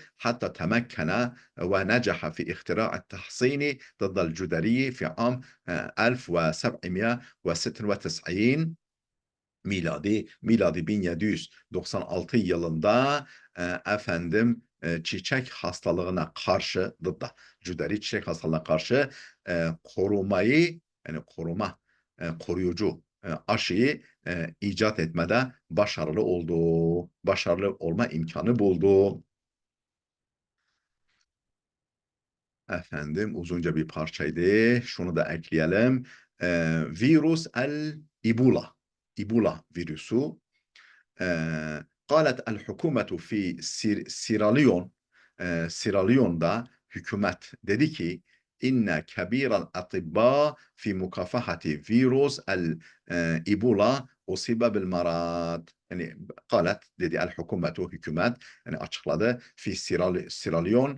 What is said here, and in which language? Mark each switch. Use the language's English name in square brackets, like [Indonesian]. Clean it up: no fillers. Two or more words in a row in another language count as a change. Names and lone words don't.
[Arabic] حتى تمكن ونجح في اختراع تحصين ضد الجدري في عام 1796 ميلادي [Turkish] 1796 yılında çiçek hastalığına karşı cüderi çiçek hastalığına karşı korumayı, yani koruyucu aşıyı icat etmede başarılı oldu. Başarılı olma imkanı buldu. Efendim uzunca bir parçaydı. Şunu da ekleyelim. [Arabic] فيروس الإيبولا. [Turkish] Ebola virüsü. [Arabic] قالت الحكومة في سيراليون. [Turkish] Sierra hükümet dedi ki [Arabic] إن كبير الأطباء في مكافحة فيروس الإيبولا أصيب بالمرض. [Turkish] Yani قالت dedi [Arabic] الحكومة, [Turkish] hükümet yani açıkladı fi Sierra